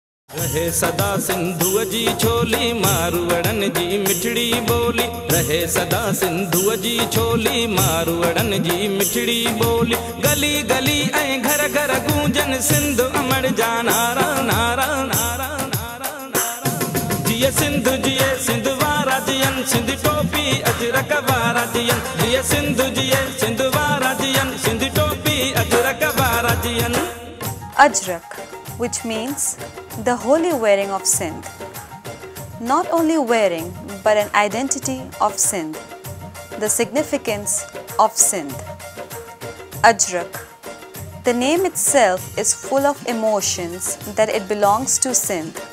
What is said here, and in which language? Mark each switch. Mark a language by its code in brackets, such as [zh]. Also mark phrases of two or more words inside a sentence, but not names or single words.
[sd] रहे सदा सिंधुअ जी छोली मारवड़न जी मिठड़ी बोली रहे सदा सिंधुअ जी छोली मारवड़न जी मिठड़ी बोली गली गली ऐं घर घर गूंजन सिंध अमर जा नारा नारा नारा नारा नारा जिए सिंध वारा जियन सिंध टोपी अजरक वारा जियन जिए सिंध वारा जियन सिंध टोपी अजरक वारा जियन [en] Ajrak, which means the holy wearing of Sindh. Not only wearing, but an identity of Sindh, the significance of Sindh. Ajrak. The name itself is full of emotions that it belongs to Sindh.